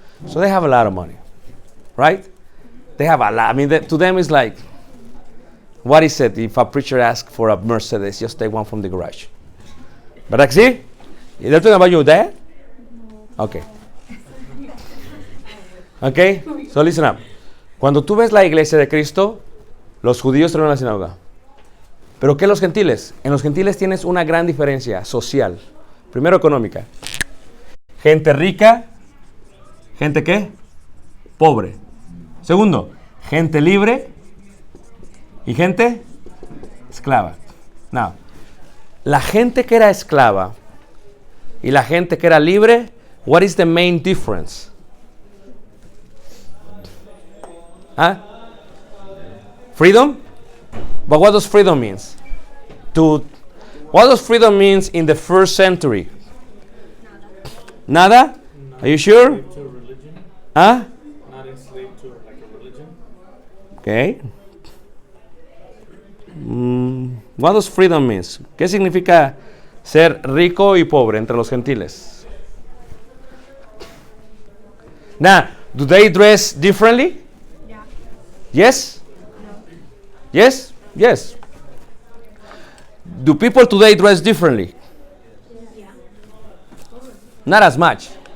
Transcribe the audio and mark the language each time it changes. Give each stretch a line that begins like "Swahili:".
English: So they have a lot of money, right? They have a lot. I mean, to them it's like, what is it if a preacher asks for a Mercedes? Just take one from the garage.
Spanish: ¿Verdad que sí?
English: They're talking about your dad? Okay. Okay, so listen up.
Spanish: Cuando tú ves la iglesia de Cristo, los judíos traen la sinagoga. ¿Pero qué los gentiles? En los gentiles tienes una gran diferencia social. Primero, económica. Gente rica, gente ¿qué? Pobre. Segundo, gente libre y gente esclava. Now, la gente que era esclava y la gente que era libre,
English: what is the main difference? Huh? Freedom? But what does freedom means? What does freedom means in the first century? Nada? Are you sure? To a religion, Huh? not enslaved to like a religion. Okay. What does freedom means?
Spanish: ¿Qué significa ser rico y pobre entre los gentiles?
English: Now, do they dress differently? Yeah. Yes? No. Yes? Yes. Do people today dress differently? Yeah. Not as much.